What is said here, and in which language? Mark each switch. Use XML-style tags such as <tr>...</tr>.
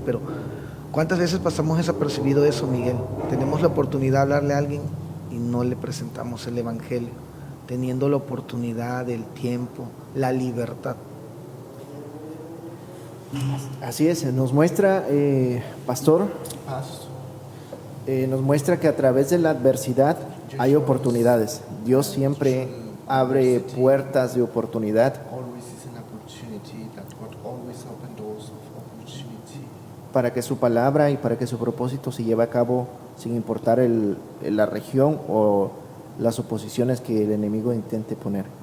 <es>Pero ¿cuántas veces pasamos desapercibido eso, Miguel? Tenemos la oportunidad de hablarle a alguien y no le presentamos el Evangelio, teniendo la oportunidad, el tiempo, la libertad. Así es, nos muestra, pastor, nos muestra que a través de la adversidad hay oportunidades. Dios siempre abre puertas de oportunidad</es> <en>Always is an opportunity, that God always open doors of opportunity.</en> <es>para que su palabra y para que su propósito se lleve a cabo sin importar la región o las oposiciones que el enemigo intente poner.</es>